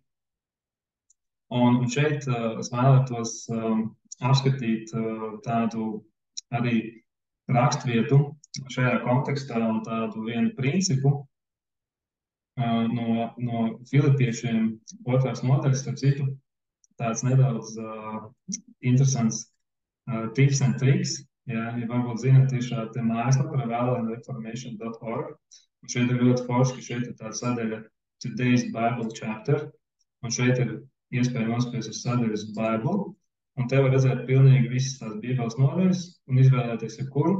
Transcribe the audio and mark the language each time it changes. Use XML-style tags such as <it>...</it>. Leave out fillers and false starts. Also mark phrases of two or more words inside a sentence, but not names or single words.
<lv>Un šeit es vēlētos apskatīt tādu arī raksturvietu šajā kontekstā un tādu vienu principu no Filipiešiem 2. nodaļas, starp citu, tāds nedaudz interesants</lv> <en>tips and tricks.</en> <lv>Ja varbūt zināt, ir šāda mājaslapa revelandreformation.org. Un šeit ir ļoti forši, ka šeit ir tāda sadaļa Today's Bible Chapter. Un šeit ir iespēja nospiest uz sadaļas Bible. Un te var redzēt pilnīgi visas tās Bībeles nodaļas un izvēlēties, kuru.</lv>